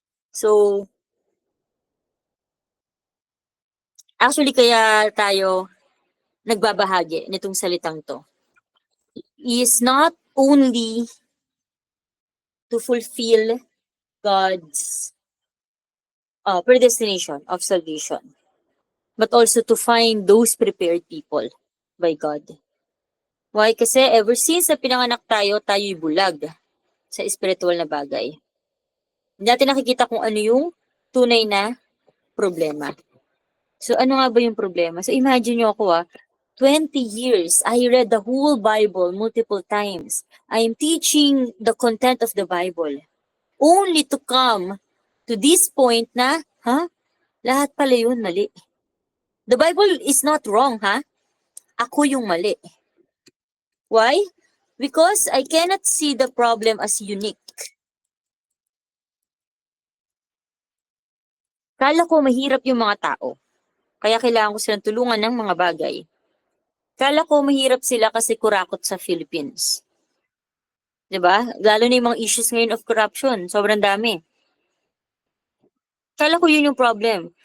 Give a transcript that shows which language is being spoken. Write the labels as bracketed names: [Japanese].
[English] So, actually [Filipino] kaya tayo nagbabahagi nitong salitang to [English] is not only to fulfill God's predestination of salvation, but also to find those prepared people by God. Why? [Filipino] Kasi ever since na pinanganak tayo, tayo'y bulag sa spiritual na bagay. Hindi natin nakikita kung ano yung tunay na problema. So ano nga ba yung problema? [English] So imagine nyo ako 20 years, I read the whole Bible multiple times. I am teaching the content of the Bible. Only to come to this point na, [Filipino] lahat pala yun mali. [English] The Bible is not wrong, [Filipino] Ako yung mali. [English] Why? Because I cannot see the problem as unique. [Filipino] Kala ko mahirap yung mga tao. Kaya kailangan ko silang tulungan ng mga bagay. Kala ko mahirap sila kasi kurakot sa Philippines. 'Di ba? Lalo na yung mga issues ngayon of corruption. Sobrang dami. Kala ko yun yung problem.